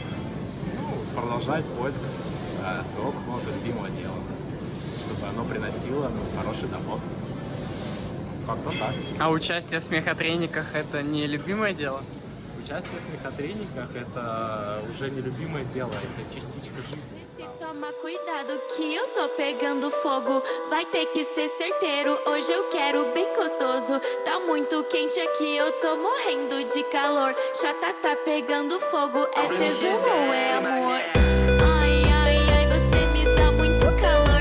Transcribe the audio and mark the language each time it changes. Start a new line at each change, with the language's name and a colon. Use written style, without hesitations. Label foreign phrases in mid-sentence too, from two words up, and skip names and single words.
Russian: Ну, продолжать поиск своего какого-то любимого дела, чтобы оно приносило, ну, хороший доход. Как-то так. А участие в смехотренingах — это не любимое дело? Участие в смехотренingах — это уже не любимое дело, это частичка жизни.
Portuguese: Toma cuidado que eu tô pegando fogo. Vai ter que ser certeiro. Hoje eu quero bem gostoso. Tá muito quente aqui, eu tô morrendo de calor. Chata tá pegando fogo. É tesão ou é amor? Ai, ai, ai, você me dá muito calor.